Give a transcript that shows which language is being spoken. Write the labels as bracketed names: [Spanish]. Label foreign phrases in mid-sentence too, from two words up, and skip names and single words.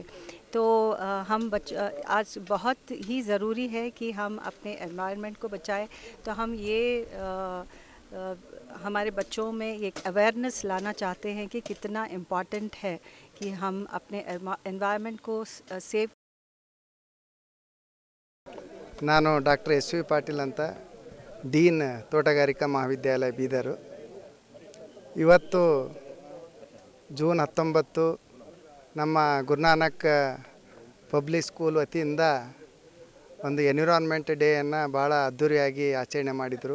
[Hindi] तो हम आज बहुत ही ज़रूरी है कि हम अपने एनवायरनमेंट को बचाएं। तो हम ये हमारे बच्चों में एक अवेयरनेस लाना चाहते हैं कि कितना इम्पॉर्टेंट है कि हम अपने एनवायरनमेंट को सेव। [Kannada] ನಾನು ಡಾಕ್ಟರ್ SV ಪಾಟೀಲ್ ಅಂತ, ಡೀನ್ ತೋಟಗಾರಿಕಾ ಮಹಾವಿದ್ಯಾಲಯ ಬೀದರು. ಇವತ್ತು ಜೂನ್ 19 ನಮ್ಮ ಗುರುನಾನಕ್ ಪಬ್ಲಿಕ್ ಸ್ಕೂಲ್ ವತಿಯಿಂದ ಒಂದು ಎನ್ವಿರಾನ್ಮೆಂಟ್ ಡೇಯನ್ನು ಭಾಳ ಅದ್ಧೂರಿಯಾಗಿ ಆಚರಣೆ ಮಾಡಿದರು.